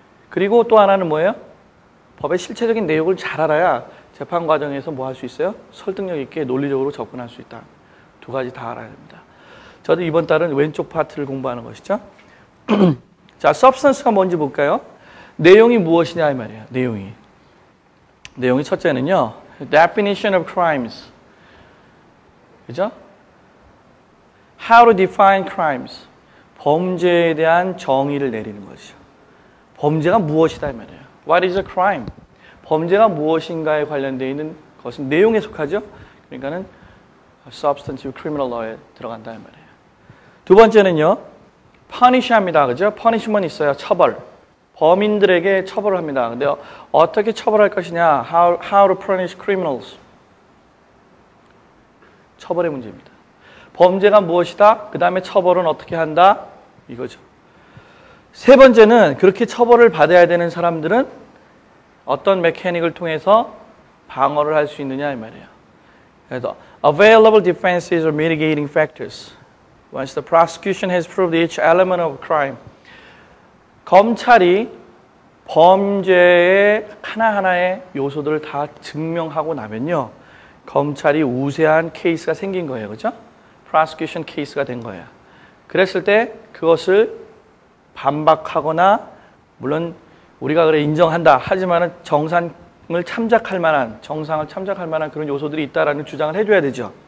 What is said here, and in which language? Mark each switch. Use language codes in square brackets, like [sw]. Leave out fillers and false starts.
[ko] 그리고 또 하나는 뭐예요? 법의 실체적인 내용을 잘 알아야 재판 과정에서 뭐 할 수 있어요? 설득력 있게 논리적으로 접근할 수 있다. 두 가지 다 알아야 됩니다. 저도 이번 달은 왼쪽 파트를 공부하는 것이죠. 자, substance가 뭔지 볼까요? 내용이 무엇이냐 이 말이에요. 내용이 첫째는요, [en] definition of crimes. [ko] 그죠? [en] How to define crimes. [ko] 범죄에 대한 정의를 내리는 것이죠. 범죄가 무엇이다 이 말이에요. [en] What is a crime? [ko] 범죄가 무엇인가에 관련되어 있는 것은 내용에 속하죠. 그러니까는 substantive criminal law에 들어간다 이 말이에요. 두 번째는요, punish 합니다. 그죠? punishment 있어요. 처벌. 범인들에게 처벌을 합니다. 근데 어떻게 처벌할 것이냐? [en] How to punish criminals. [ko] 처벌의 문제입니다. 범죄가 무엇이다? 그 다음에 처벌은 어떻게 한다? 이거죠. 세 번째는 그렇게 처벌을 받아야 되는 사람들은 어떤 메커닉을 통해서 방어를 할 수 있느냐 이 말이에요. 그래서 [en] available defenses or mitigating factors. Once the prosecution has proved each element of crime. [ko] 검찰이 범죄의 하나하나의 요소들을 다 증명하고 나면요, 검찰이 우세한 케이스가 생긴 거예요. 그죠? prosecution 케이스가 된 거예요. 그랬을 때 그것을 반박하거나, 물론 우리가 그래 인정한다 하지만은 정상을 참작할 만한 그런 요소들이 있다라는 주장을 해줘야 되죠.